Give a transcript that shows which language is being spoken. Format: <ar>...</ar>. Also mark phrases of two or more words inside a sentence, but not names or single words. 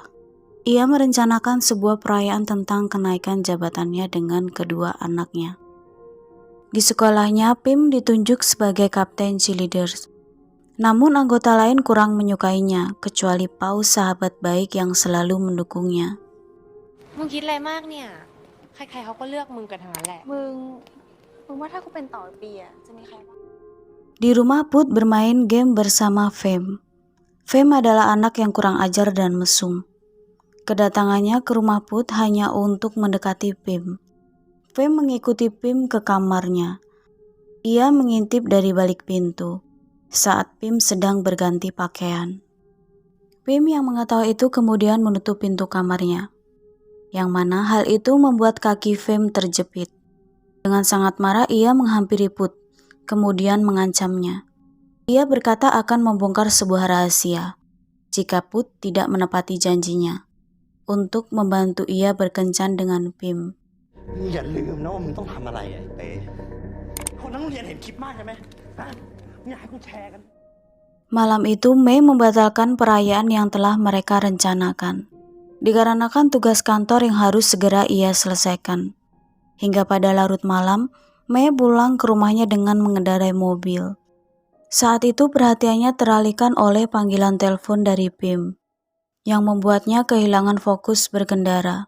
<id>Ia merencanakan sebuah perayaan tentang kenaikan jabatannya dengan kedua anaknya. Di sekolahnya, Pim ditunjuk sebagai kapten cheerleaders. Namun anggota lain kurang menyukainya, kecuali Paus sahabat baik yang selalu mendukungnya.</id> <th>มึงคิดอะไรมากเนี่ย ใครๆเขาก็เลือกมึงกันทั้งนั้นแหละ มึงว่าถ้ากูเป็นต่อปีอะจะมีใครบ้าง</th> <id>Di rumah Put bermain game bersama Fem. Fem adalah anak yang kurang ajar dan mesum. Kedatangannya ke rumah Put hanya untuk mendekati Pim. Fem mengikuti Pim ke kamarnya. Ia mengintip dari balik pintu saat Pim sedang berganti pakaian. Pim yang mengetahui itu kemudian menutup pintu kamarnya, yang mana hal itu membuat kaki Fem terjepit. Dengan sangat marah ia menghampiri Put, kemudian mengancamnya. Ia berkata akan membongkar sebuah rahasia jika Put tidak menepati janjinya untuk membantu ia berkencan dengan Pim.</id> <th>อย่าลืมนะว่ามึงต้องทำอะไรไอ้เต้คนทั้งโรงเรียนเห็นคลิปมากใช่ไหมฮะมึงอยากให้กูแชร์กัน</th> <id>Malam itu Mei membatalkan perayaan yang telah mereka rencanakan, dikarenakan tugas kantor yang harus segera ia selesaikan. Hingga pada larut malam, Mei pulang ke rumahnya dengan mengendarai mobil. Saat itu perhatiannya teralihkan oleh panggilan telepon dari Pim, yang membuatnya kehilangan fokus berkendara.</id>